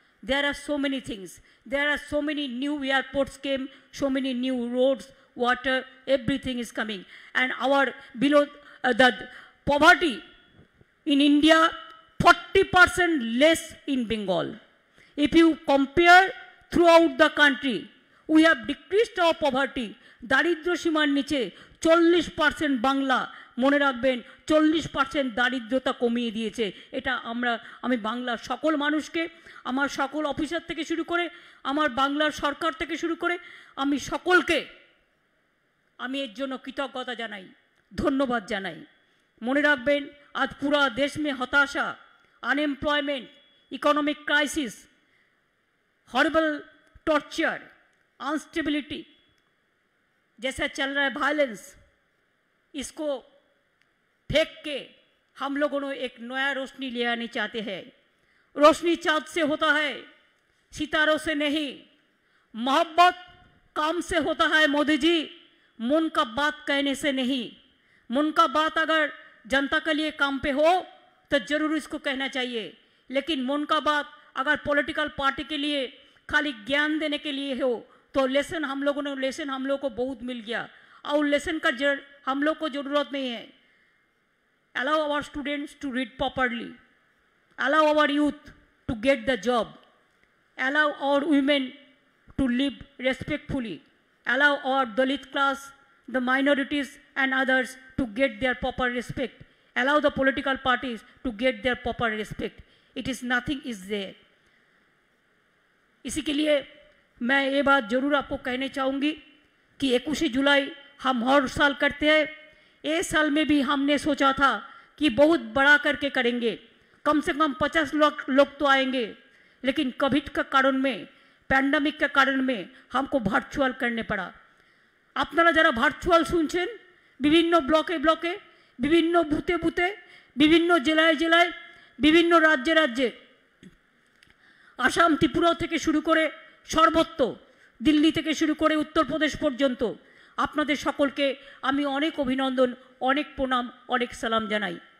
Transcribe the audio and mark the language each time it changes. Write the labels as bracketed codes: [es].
[en] There are so many things. There are so many new airports came, so many new roads, water, everything is coming. And our below the poverty in India, 40% less in Bengal. If you compare throughout the country, we have decreased our poverty. [bn] দারিদ্র সীমার নিচে 40% বাংলা, মনে রাখবেন 40% দারিদ্রতা কমিয়ে দিয়েছে। এটা আমি বাংলার সকল মানুষকে, আমার সকল অফিসার থেকে শুরু করে, আমার বাংলার সরকার থেকে শুরু করে আমি সকলকে আমি এর জন্য কৃতজ্ঞতা জানাই, ধন্যবাদ জানাই। মনে রাখবেন আজ পুরা দেশ [hi] में হতাশা, unemployment, economic crisis, horrible torture, instability जैसा चल रहा है, वायलेंस, इसको फेंक के हम लोगों ने एक नया रोशनी ले आने चाहते हैं। रोशनी चाँद से होता है, सितारों से नहीं। मोहब्बत काम से होता है मोदी जी, मन का बात कहने से नहीं। मन का बात अगर जनता के लिए काम पे हो तो जरूर इसको कहना चाहिए, लेकिन मन का बात अगर पॉलिटिकल पार्टी के लिए खाली ज्ञान देने के लिए हो तो लेसन हम लोगों को बहुत मिल गया, और लेसन का हम लोग को ज़रूरत नहीं है। [en] Allow our students to read properly, allow our youth to get the job, allow our women to live respectfully, allow our Dalit class, the minorities and others to get their proper respect, allow the political parties to get their proper respect. It is nothing is there. [hi] इसी के लिए मैं ये बात ज़रूर आपको कहने चाहूँगी कि 21 जुलाई हम हर साल करते हैं। इस साल में भी हमने सोचा था कि बहुत बड़ा करके करेंगे, कम से कम 50 लोग तो आएंगे, लेकिन कोविड का कारण में, पैंडेमिक का कारण में हमको ভার্চুয়াল करने पड़ा। [bn] আপনারা যারা ভার্চুয়াল শুনছেন, বিভিন্ন ব্লকে ব্লকে, বিভিন্ন বুথে বুথে, বিভিন্ন জেলায় জেলায়, বিভিন্ন রাজ্যে রাজ্যে, আসাম ত্রিপুরা থেকে শুরু করে সর্বত্র, দিল্লি থেকে শুরু করে উত্তরপ্রদেশ পর্যন্ত আপনাদের সকলকে আমি অনেক অভিনন্দন, অনেক প্রণাম, অনেক সালাম জানাই।